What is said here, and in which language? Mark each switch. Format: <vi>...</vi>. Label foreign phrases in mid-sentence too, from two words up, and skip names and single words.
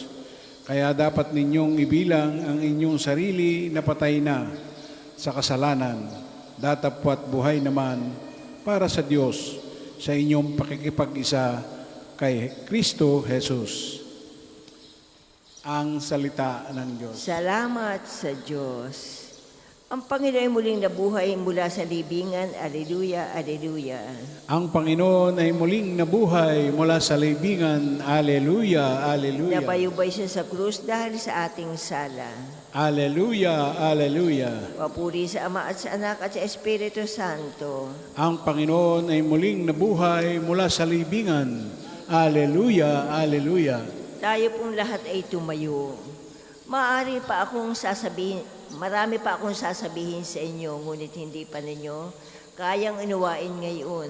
<tl>Kaya dapat ninyong ibilang ang inyong sarili na patay na sa kasalanan, datapwat buhay naman para sa Diyos sa inyong pakikipag-isa kay Kristo Jesus. Ang salita ng Diyos. Salamat sa Diyos. Ang Panginoon ay muling nabuhay mula sa libingan. Alleluia, alleluia. Ang Panginoon ay muling nabuhay mula sa libingan. Alleluia, alleluia. Napayubay siya sa krus dahil sa ating sala. Alleluia, alleluia. Papuri sa Ama at sa Anak at sa Espiritu Santo. Ang Panginoon ay muling nabuhay mula sa libingan. Alleluia, alleluia. Tayo pong lahat ay tumayo. Marami pa akong sasabihin sa inyo, ngunit hindi pa ninyo kayang unawain ngayon.</tl>